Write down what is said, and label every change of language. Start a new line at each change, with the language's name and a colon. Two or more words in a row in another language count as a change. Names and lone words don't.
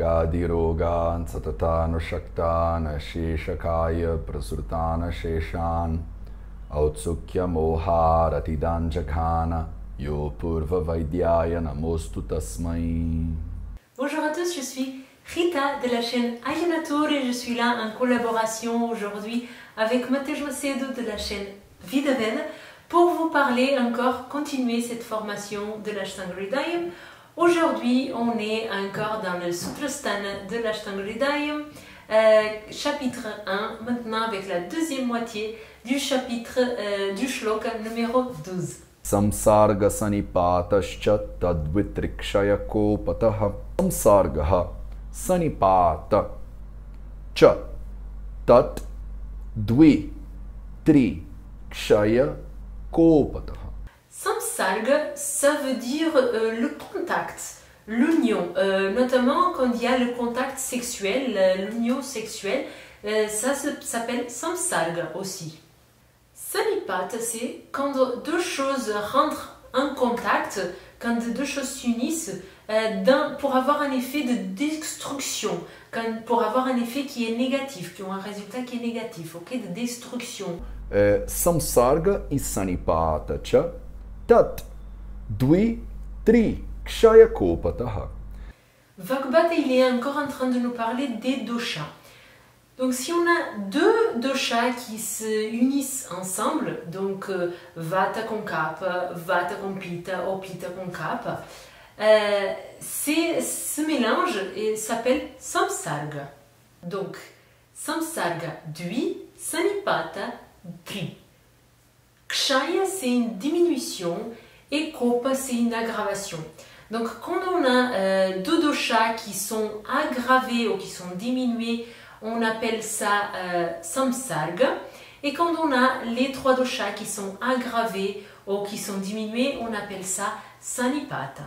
Sanskrit: व्याधिरोगान् सततान् शक्तान् शेषकाय प्रसृतान् शेषान् औत्सुक्य मोह रतिदाञ्जघान यो पूर्व वैद्याय नमोऽस्तु तस्मै.
French: Bonjour à tous, je suis Rita de la chaîne Ayanator et je suis là en collaboration aujourd'hui avec Matej Macedo de la chaîne Vida Veda pour vous parler encore, continuer cette formation de l'Ashtanga Hridayam. Aujourd'hui, on est encore dans le Sutrasthana de l'Ashtanga Hridayam, chapitre 1, maintenant avec la deuxième moitié du chapitre du shloka numéro 12.
Sanskrit: संसर्ग सन्निपातश्च तद्द्वित्रिक्षय कोपतः. संसर्गः सन्निपात च तत् द्वि त्रि क्षय कोपतः.
French: Samsarga, ça veut dire le contact, l'union, notamment quand il y a le contact sexuel, l'union sexuelle, ça s'appelle samsarga aussi. Sanipata, c'est quand deux choses rentrent en contact, quand deux choses s'unissent pour avoir un effet de destruction, pour avoir un effet qui est négatif, qui ont un résultat qui est négatif, ok, de destruction.
Sanskrit: Samsarga et सन्निपात च तत् द्वि त्रि क्षय कोपतः.
French: Vagbata, il est encore en train de nous parler des doshas. Donc si on a deux doshas qui se unissent ensemble, donc Vata con Kapha, Vata con Pitta ou Pitta con Kapha, ce mélange s'appelle Samsarga.
Sanskrit: Donc संसर्ग द्वि, सन्निपात त्रि.
French: Kshaya, c'est une diminution et Kopa, c'est une aggravation. Donc quand on a deux doshas qui sont aggravés ou qui sont diminués, on appelle ça samsarga. Et quand on a les trois doshas qui sont aggravés ou qui sont diminués, on appelle ça sanipata.